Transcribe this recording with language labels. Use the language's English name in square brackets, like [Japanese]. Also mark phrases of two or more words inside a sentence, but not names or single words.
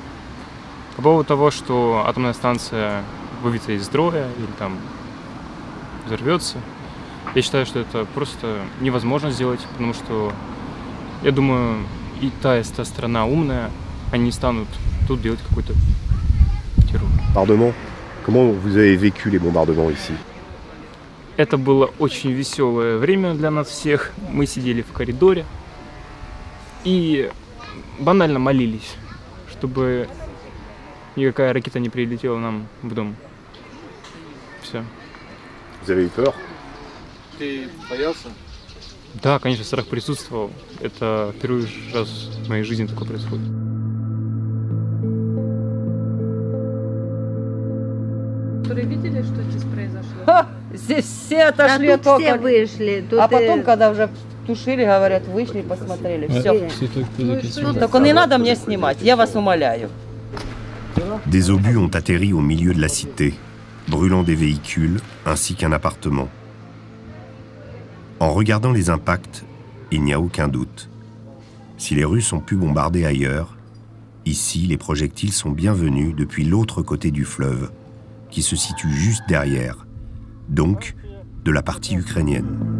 [Russian] По поводу того, что атомная станция выведется из строя или там взорвется. Я считаю, что это просто невозможно сделать, потому что, я думаю, и та страна умная, они не станут тут делать какой-то террор. [French] Bombardement. Comment vous avez vécu les bombardements ici? [Russian] Это было очень веселое время для нас всех. Мы сидели в коридоре и банально молились, чтобы никакая ракета не прилетела нам в дом. Все. [French] Vous avez eu peur? [Russian] Ты боялся? Да, конечно, страх присутствовал. Это первый раз в моей жизни такое происходит. Которые видели, что здесь произошло? Здесь все отошли от окон. Все вышли. А потом, когда уже тушили, говорят, вышли, посмотрели. Все. Только не надо мне снимать, я вас умоляю. [French] Des obus ont atterri au milieu de la cité, brûlant des véhicules ainsi qu'un appartement. En regardant les impacts, il n'y a aucun doute. Si les Russes ont pu bombarder ailleurs, ici les projectiles sont bienvenus depuis l'autre côté du fleuve, qui se situe juste derrière, donc de la partie ukrainienne.